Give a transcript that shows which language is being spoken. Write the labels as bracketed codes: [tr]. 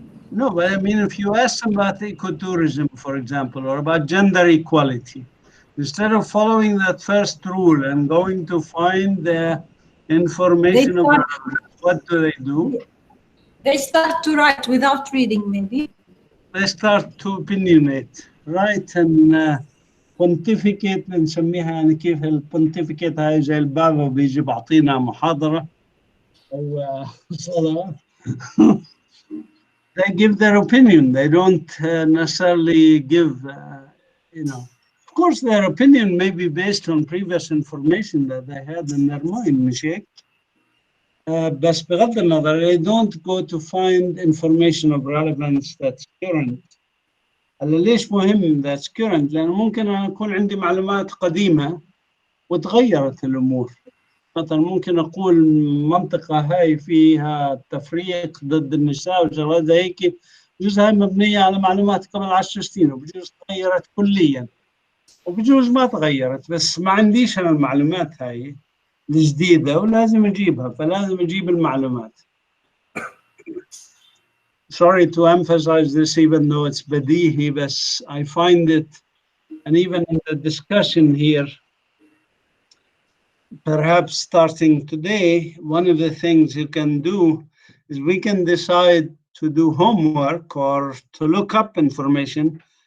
[en] No, but I mean, if you ask them about ecotourism, for example, or about gender equality, instead of following that first rule and going to find the information about what do they do? They start to write without reading, maybe. They start to opinionate, right? And pontificate [ar] بنسميها يعني كيف البونتيفيكيت هاي زي البابا بيجي بعطينا محاضرة أو صلاة. [en] They give their opinion. They don't necessarily give, of course, their opinion may be based on previous information that they had in their mind, [ar] مش هيك؟ بس بغض النظر, [en] they don't go to find information of relevance that's current. [ar] هلا ليش مهم [en] that's current؟ [ar] لأنه ممكن أن يكون عندي معلومات قديمة وتغيرت الأمور. مثلا ممكن أقول المنطقة هاي فيها تفريق ضد النساء وشغلات زي هيك، بجوز هاي مبنية على معلومات قبل 10 سنين وبجوز تغيرت كليا وبجوز ما تغيرت، بس ما عنديش أنا المعلومات هاي الجديدة ولازم أجيبها، فلازم أجيب المعلومات. [en] Sorry to emphasize this even though it's بديهي, بس I find it, and even in the discussion here, perhaps starting today, one of the things you can do is we can decide to do homework or to look up information.